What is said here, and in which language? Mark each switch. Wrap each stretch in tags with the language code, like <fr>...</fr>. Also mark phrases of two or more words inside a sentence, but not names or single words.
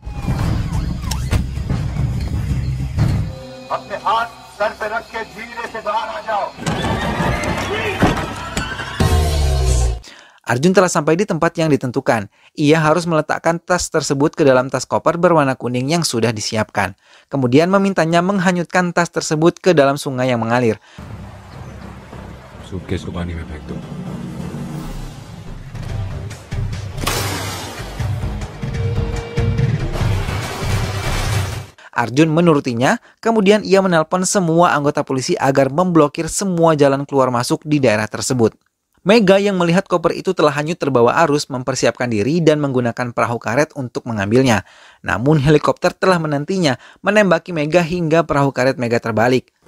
<id>Arjun telah sampai di tempat yang ditentukan. Ia harus meletakkan tas tersebut ke dalam tas koper berwarna kuning yang sudah disiapkan. Kemudian memintanya menghanyutkan tas tersebut ke dalam sungai yang mengalir.</id> <hi>Suitcase को पानी में फेंक दो.</hi> <id>Arjun menurutinya, kemudian ia menelpon semua anggota polisi agar memblokir semua jalan keluar masuk di daerah tersebut. Mega yang melihat koper itu telah hanyut terbawa arus mempersiapkan diri dan menggunakan perahu karet untuk mengambilnya. Namun helikopter telah menantinya, menembaki Mega hingga perahu karet Mega terbalik.</id>